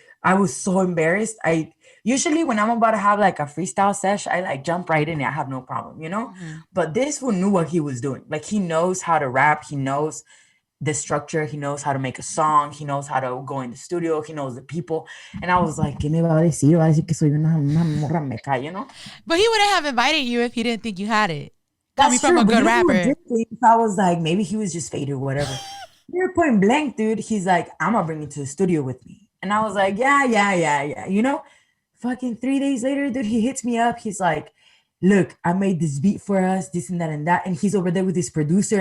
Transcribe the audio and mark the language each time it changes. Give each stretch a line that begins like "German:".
English: I was so embarrassed. Usually when I'm about to have like a freestyle sesh, I like jump right in. I have no problem, you know. But this one knew what he was doing. Like he knows how to rap. He knows the structure. He knows how to make a song. He knows how to go in the studio. He knows the people. And I was like,
Spanish: ¿qué me va a decir? Va a decir que soy una morra meca,
English: you know? But he wouldn't have invited you if he didn't think you had it. That's from true, a good rapper. I was like, maybe he was just faded or whatever. You're point blank, dude. He's like, I'm gonna bring you to the studio with me. And I was like, yeah. You know, fucking 3 days later, dude, he hits me up. He's like, look, I made this beat for us, this and that and that. And he's over there with his producer.